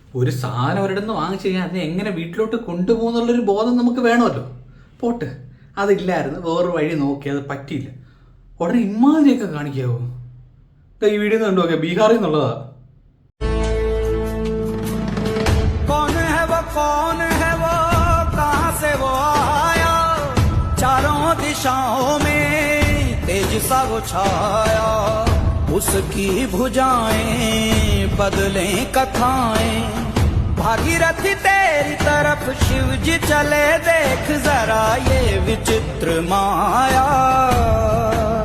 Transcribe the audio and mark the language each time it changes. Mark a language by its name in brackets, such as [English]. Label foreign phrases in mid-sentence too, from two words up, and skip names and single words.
[Malayalam] ഒരു സാധനം ഒരിടത്ത് നിന്ന് വാങ്ങിച്ചു കഴിഞ്ഞാൽ അതിനെ എങ്ങനെ വീട്ടിലോട്ട് കൊണ്ടുപോകുന്നുള്ളൊരു ബോധം നമുക്ക് വേണമല്ലോ. പോട്ട്, അതില്ലായിരുന്നു, വേറൊരു വഴി നോക്കി, അത് പറ്റിയില്ല. ഉടനെ ഇമാതിരിയൊക്കെ കാണിക്കാവോ? ഈ വീഡിയോ കണ്ടു നോക്കിയാ ബീഹാറിൽ നിന്നുള്ളതാ. [Hindi] कौन है वो कहां से वो आया, चारों दिशाओं में तेज सा वो छाया, उसकी भुजाएं बदले कथाएं, भागीरथी तेरी तरफ शिव जी चले, देख जरा ये विचित्र माया।